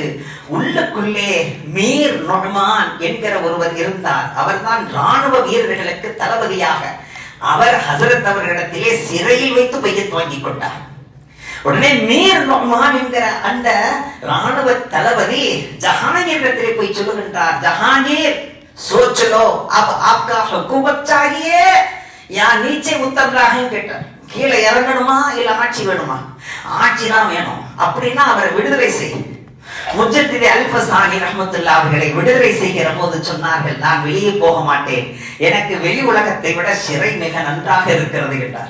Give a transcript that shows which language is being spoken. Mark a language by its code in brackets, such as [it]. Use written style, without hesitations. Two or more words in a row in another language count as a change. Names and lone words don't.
[ta] உள்ளுக்குள்ளே மீர் நொஹ்மான் என்கிற ஒருவர் இருந்தார். அவர்தான் ராணுவ வீரர்களுக்கு தளபதியாக. அவர் ஹஜ்ரத் அவர்களிடத்திலே சிறையில் வைத்து பையத் வாங்கி கொண்டார். உடனே மீர் நொஹ்மான் என்கிற அந்த ராணுவ தளபதி ஜஹாங்கீரிடத்திலே போய் சொல்லுகின்றார், ஜஹாங்கீர் [hi] सोच लो अब आपका हुकूमत चाहिए या नीचे उतर रहा है [ta] கேட்டார். கீழே இறங்கணுமா இல்ல ஆட்சி வேணுமா? ஆட்சி தான் வேணும் அப்படின்னா அவரை விடுதலை செய். முஜத்திலே அல்-ஃபசானி ரஹ்மத்துல்லாஹி அவர்களை விடுதலை செய்கிற போது சொன்னார்கள், நான் வெளியே போக மாட்டேன், எனக்கு வெளி உலகத்தை விட சிறை மிக நன்றாக இருக்கிறது என்றார்.